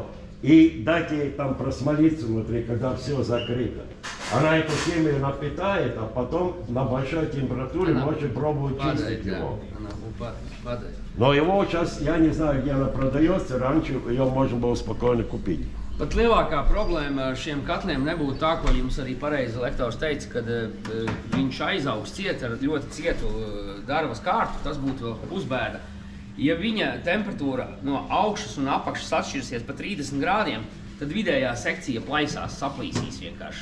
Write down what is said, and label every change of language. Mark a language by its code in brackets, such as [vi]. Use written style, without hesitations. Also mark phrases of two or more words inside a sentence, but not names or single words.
[ru] И дать ей там просмолиться внутри, когда все закрыто. Она эту химию напитает, а потом на большой температуре можете пробовать чистить его. Но его сейчас, я не знаю, где она продается, раньше ее можно было спокойно купить. [lv] Pat lielākā problēma ar šiem katliem nebūtu tā, ko jums arī pareizi lektors teica, kad viņš aizaugs ciet ar ļoti cietu darvas kārtu, tas būtu vēl pusbēda. Ja viņa temperatūra no augšas un apakšas atšķirsies pa 30 grādiem, tad vidējā sekcija plaisās, saplīsīs vienkārši.